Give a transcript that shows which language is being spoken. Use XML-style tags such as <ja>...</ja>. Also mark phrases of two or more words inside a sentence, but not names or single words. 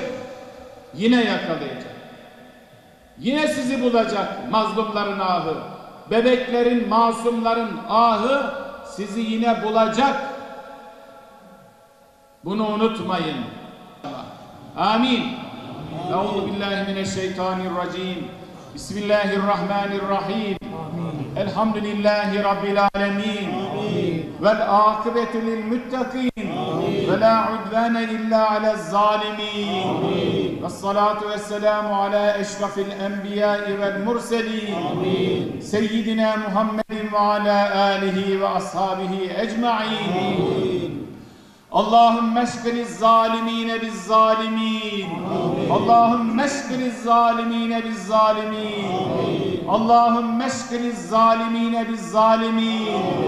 <tr>Yine yakalayacak. Yine sizi bulacak mazlumların ahı. Bebeklerin, masumların ahı sizi yine bulacak. Bunu unutmayın. Amin.</tr> <ar>أعوذ بالله من الشيطان الرجيم. بسم الله الرحمن الرحيم. الحمد لله رب العالمين. والعاقبة للمتقين. ولا عدوان إلا على الظالمين والصلاة والسلام على أشرف الأنبياء والمرسلين سيدنا محمد وعلى آله وأصحابه أجمعين اللهم اشغل الظالمين بالظالمين اللهم اشغل الظالمين بالظالمين اللهم اشغل الظالمين بالظالمين</ar>